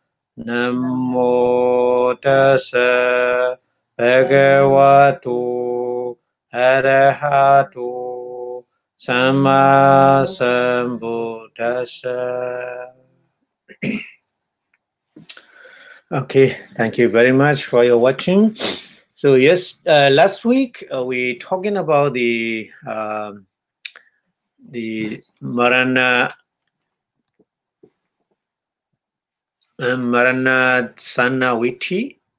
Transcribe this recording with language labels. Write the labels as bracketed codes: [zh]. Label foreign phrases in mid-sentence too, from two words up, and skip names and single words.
[pi] Namo Tassa Bhagavato Arahato Samma Sambuddhassa. [en] Okay, thank you very much for your watching. So yes, last week we talking about the [pi] Marana Sanaviti.